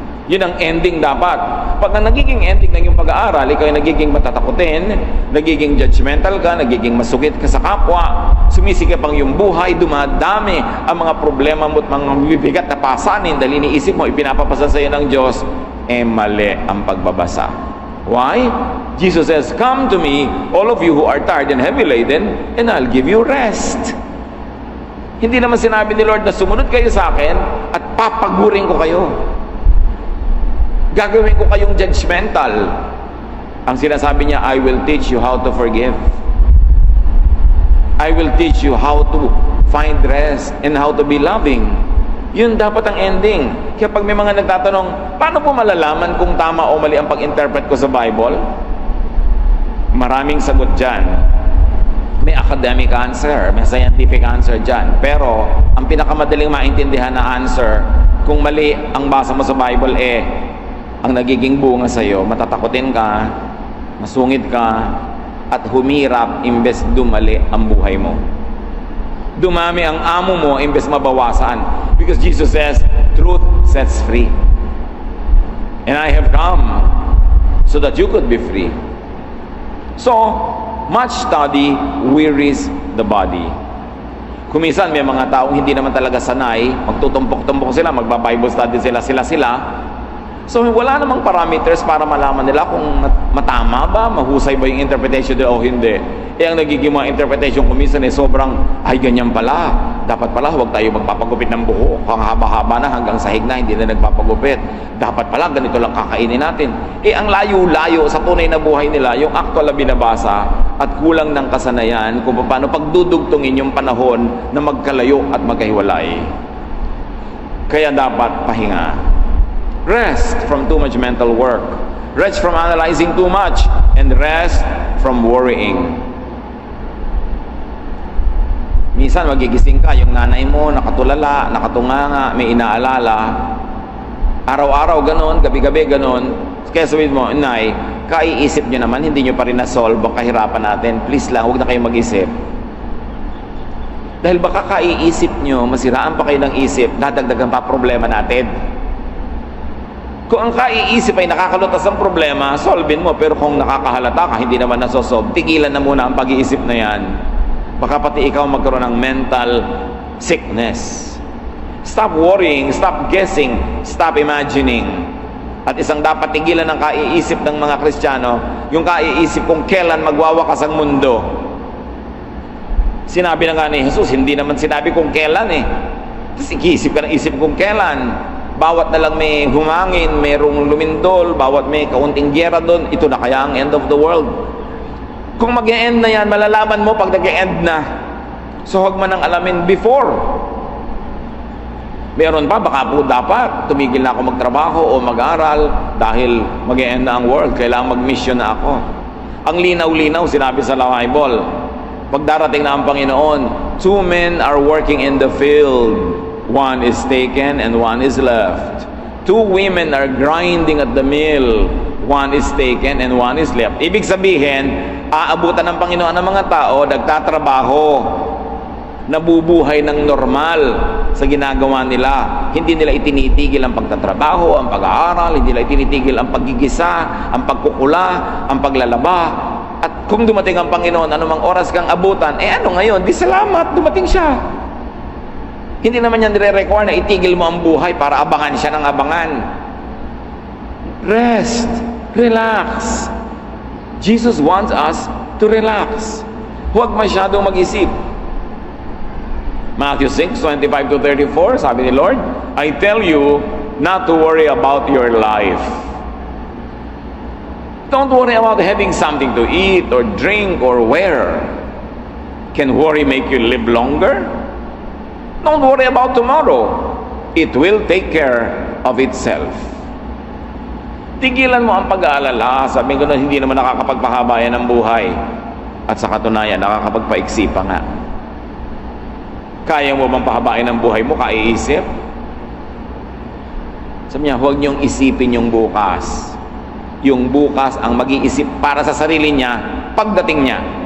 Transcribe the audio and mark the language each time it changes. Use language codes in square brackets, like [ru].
[tl] Yun ang ending dapat. Pag ang nagiging ending ng iyong pag-aaral, ikaw ay nagiging matatakutin, nagiging judgmental ka, nagiging masugit ka sa kapwa, sumisikip ang iyong buhay, dumadami ang mga problema mo at mga bibigat na pasanin dahil iniisip mo, ipinapapasa sa iyo ng Diyos, mali ang pagbabasa. [en] Why? Jesus says, come to me, all of you who are tired and heavy laden, and I'll give you rest. [tl] Hindi naman sinabi ni Lord na sumunod kayo sa akin at papagurin ko kayo. Gagawin ko kayong judgmental. Ang sinasabi niya, [en] I will teach you how to forgive. I will teach you how to find rest and how to be loving. [tl] Yun dapat ang ending. Kaya pag may mga nagtatanong, paano po malalaman kung tama o mali ang pag-interpret ko sa Bible? Maraming sagot dyan. [en] May academic answer, may scientific answer dyan. [tl] Pero, ang pinakamadaling maintindihan na answer, kung mali ang basa mo sa Bible, ang nagiging bunga sa'yo, matatakotin ka, masungit ka, at humirap imbes dumali ang buhay mo. Dumami ang amo mo imbes mabawasan. [en] Because Jesus says, truth sets free. And I have come so that you could be free. So, much study wearies the body. [tl] Kuminsan may mga taong hindi naman talaga sanay, magtutumpok-tumpok sila, magba-Bible study sila. So, wala namang parameters para malaman nila kung matama ba, mahusay ba yung interpretation nila o hindi. Ang nagiging mga interpretation kuminsan sobrang, ay ganyan pala. Dapat pala, huwag tayo magpapagupit ng buhok. Ang haba-haba na hanggang sahig na, hindi na nagpapagupit. Dapat pala, ganito lang kakainin natin. Ang layo-layo sa tunay na buhay nila, yung actual na binabasa at kulang ng kasanayan kung paano pagdudugtungin yung panahon na magkalayo at magkahiwalay. Kaya dapat pahinga. [en] Rest from too much mental work. Rest from analyzing too much. And rest from worrying. [tl] Minsan magigising ka, yung nanay mo nakatulala, nakatunganga, may inaalala. Araw-araw ganon, gabi-gabi ganon. Kaya sabihin mo, Nay, kaiisip nyo naman, hindi nyo pa rin na-solve ang kahirapan natin. Please lang, huwag na kayo mag-isip. Dahil baka kaiisip nyo, masiraan pa kayo ng isip, dadagdagan pa problema natin. Kung ang kaiisip ay nakakalutas ang problema, solvein mo. Pero kung nakakahalata ka, hindi naman nasosolve, tigilan na muna ang pag-iisip na yan. Baka pati ikaw magkaroon ng mental sickness. [en] Stop worrying, stop guessing, stop imagining. [tl] At isang dapat tigilan ng kaiisip ng mga Kristiyano, yung kaiisip kung kailan magwawakas ang mundo. Sinabi na nga ni Jesus, hindi naman sinabi kung kailan eh. Tapos iisip ka ng isip kung kailan. Bawat na lang may humangin, mayroong lumindol, bawat may kaunting gyera doon, ito na kaya ang [en] end of the world. [tl] Kung mag-e-end na yan, malalaman mo pag nag-e-end na. So huwag man ang alamin before. Meron pa, baka po dapat tumigil na ako magtrabaho o mag-aral dahil mag-e-end na ang world, kailangan mag-mission na ako. Ang linaw-linaw, sinabi sa Bible, pag darating na ang Panginoon, [en] 2 men are working in the field. One is taken and one is left. 2 women are grinding at the mill. One is taken and one is left. [tl] Ibig sabihin, aabutan ng Panginoon ng mga tao, nagtatrabaho, nabubuhay ng normal sa ginagawa nila. Hindi nila itinitigil ang pagtatrabaho, ang pag-aaral, hindi nila itinitigil ang paggigisa, ang pagkukula, ang paglalaba. At kung dumating ang Panginoon, anumang oras kang abutan, ano ngayon? Di salamat, dumating siya. Hindi naman yan nire-require na itigil mo ang buhay para abangan siya ng abangan. [en] Rest. Relax. Jesus wants us to relax. [tl] Huwag masyadong mag-isip. [en] Matthew 6:25-34, [tl] sabi ni Lord, [en] I tell you not to worry about your life. Don't worry about having something to eat or drink or wear. Can worry make you live longer? Don't worry about tomorrow. It will take care of itself. [tl] Tigilan mo ang pag-aalala. Sabi ko na hindi naman nakakapagpahaba yan ng buhay. At sa katunayan, nakakapagpaiksi pa nga. Kaya mo bang pahabain ang buhay mo? Kaiisip? Sabi niya, huwag niyong isipin yung bukas. Yung bukas ang mag-iisip para sa sarili niya pagdating niya.